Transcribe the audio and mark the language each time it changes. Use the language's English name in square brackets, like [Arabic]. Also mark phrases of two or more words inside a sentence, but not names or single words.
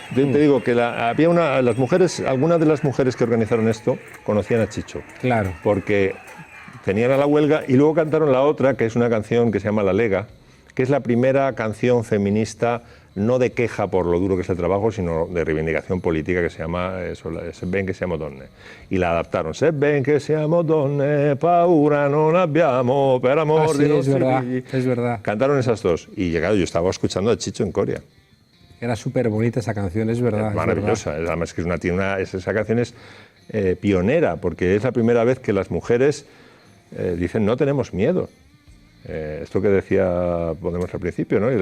[Spanish] Te digo que había algunas de las mujeres que organizaron esto conocían a Chicho. Claro. Porque tenían a La Huelga y luego cantaron la otra, que es una canción que se llama La Lega, que es la primera canción feminista no de queja por lo duro que es el trabajo, sino de reivindicación política, que se llama [Italian] Se ben che siamo donne. [Spanish] Y la adaptaron. [Italian] Se ben che siamo donne, paura non abbiamo, per amor di nostri figli. [Spanish] Es verdad. Cantaron esas dos. Y llegado, yo estaba escuchando a Chicho en Coria. Era súper bonita esa canción, es verdad. Es maravillosa. Es verdad. Además que esa canción es pionera, porque es la primera vez que las mujeres dicen no tenemos miedo. Esto que decía Podemos al principio, ¿no?